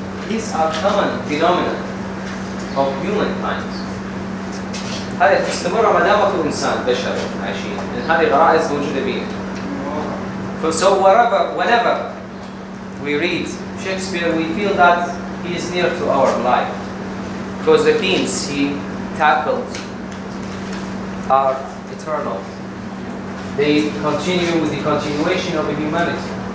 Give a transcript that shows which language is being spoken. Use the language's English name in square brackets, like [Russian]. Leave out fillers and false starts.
[English] These are common phenomena of humankind. [Arabic] هذه تستمر ما دام في إنسان بشر عايشين، لأن هذه غرائز موجودة بينا. [English] So whenever we read Shakespeare, we feel that he is near to our life, because the themes he tackled are eternal. They continue with the continuation of humanity.